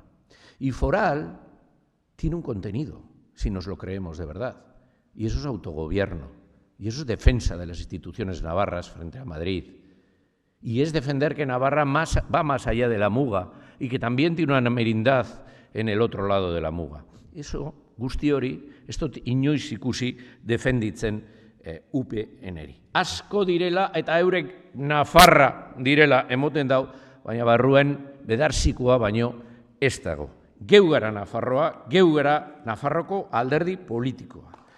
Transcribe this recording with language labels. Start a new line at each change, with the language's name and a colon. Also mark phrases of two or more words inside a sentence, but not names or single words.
Spanish: Y foral tiene un contenido, si nos lo creemos de verdad. Y eso es autogobierno. Y eso es defensa de las instituciones navarras frente a Madrid. Y es defender que Navarra va más allá de la muga y que también tiene una merindad en el otro lado de la muga. Eso,
Basque: guzti hori, ez dut inoiz ikusi defenditzen UPNeri. Asko direla eta eurek Nafarra direla emoten dau, baina barruen bedarzikoa baino ez dago. Geu gara Nafarroa, geu gara Nafarroko alderdi politikoa.